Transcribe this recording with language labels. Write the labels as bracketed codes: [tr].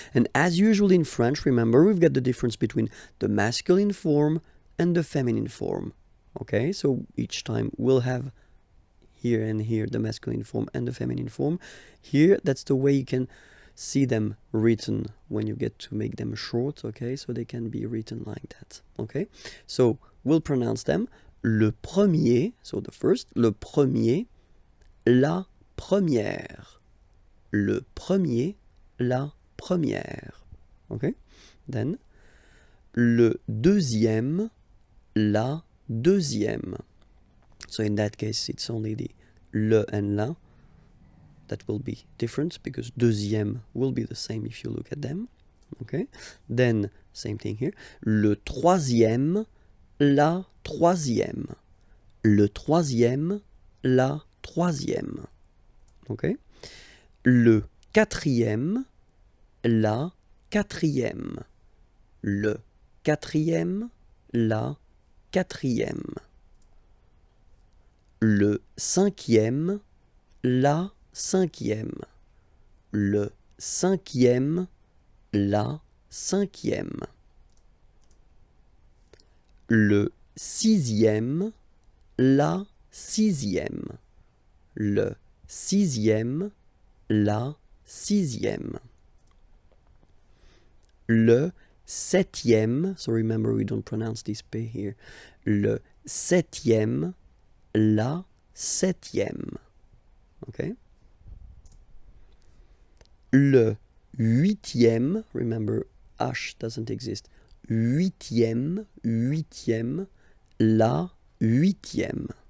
[en] And as usual in French, remember, we've got the difference between the masculine form and the feminine form, okay? So each time we'll have here and here the masculine form and the feminine form. Here, that's the way you can see them written when you get to make them short, okay? So they can be written like that, okay? So we'll pronounce them. [fr] Le premier, [en] so the first, [fr] le premier, la première. Le premier, la première. Okay? Then, le deuxième, la deuxième. [en] So in that case, it's only the le and la that will be different because deuxième will be the same if you look at them. Okay? Then, same thing here. [fr] Le troisième, la troisième. Le troisième, la troisième. Okay? Le quatrième, la quatrième. Le quatrième, la quatrième. Le cinquième, la cinquième. Le cinquième, la cinquième. Le sixième, la sixième. Le sixième, la sixième. Le septième, [en] so remember we don't pronounce this P here. [fr] Le septième, la septième. Okay? Le huitième, [en] remember H doesn't exist. [fr] Huitième, huitième, la huitième.